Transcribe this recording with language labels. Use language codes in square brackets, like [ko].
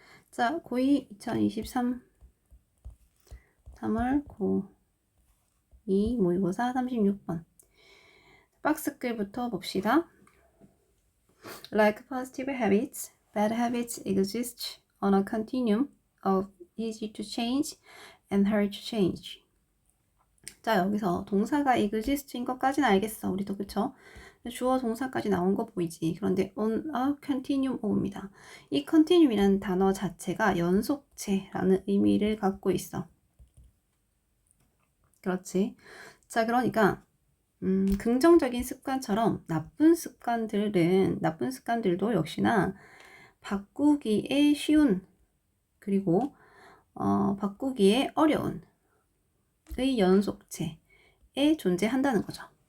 [ko] 자, 고2 2023 3월 고2 모의고사 36번 박스글부터 봅시다. [en] Like positive habits, bad habits exist on a continuum of easy to change and hard to change. [ko] 자, 여기서 동사가 exist인 것까지는 알겠어. 우리도 그쵸? 주어 동사까지 나온 거 보이지? 그런데 [en] on a continuum of [ko] 입니다. 이 continuum이라는 단어 자체가 연속체라는 의미를 갖고 있어. 그렇지? 자, 그러니까 긍정적인 습관처럼 나쁜 습관들도 역시나 바꾸기에 쉬운 그리고 바꾸기에 어려운 의 연속체에 존재한다는 거죠.